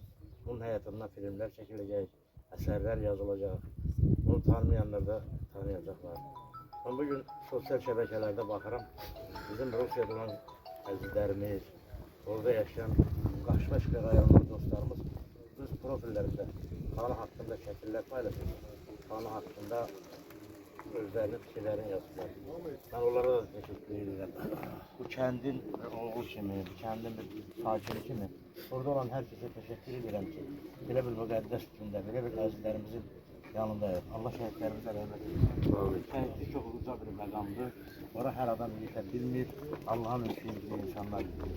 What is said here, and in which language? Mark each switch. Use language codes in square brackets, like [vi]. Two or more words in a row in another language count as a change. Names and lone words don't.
[az] Bunun həyatından filmlər çəkiləcək, əsərlər yazılacaq. Bunu tanımayanlar da tanıyacaqlar. Ben bugün sosyal şəbəkələrdə baxıram, bizim Rusiyada olan əzizlərimiz, orada yaşayan Qaşmeşka rayonunun dostlarımız öz [tr] profillerinde kanı hakkında [az] şəkillər paylaşır. [tr] Kanı hakkında [az] özlərinin fikirlərini yazırlar. [tr] Ben onlara da teşekkür ederim. [az] Bu kəndin oğlu kimi, bu kəndin bir sakini kimi orada olan [tr] herkese teşekkür ederim [az] ki, belə bir müqəddəs gündə, belə bir əzizlərimizin yanındayıq. Allah şəhidlərimizə rəhmət etsin. Şəhidlik çox uca bir məqamdır. Ora hər adam yetə bilmir. Allahın ümidli insanlar bilir.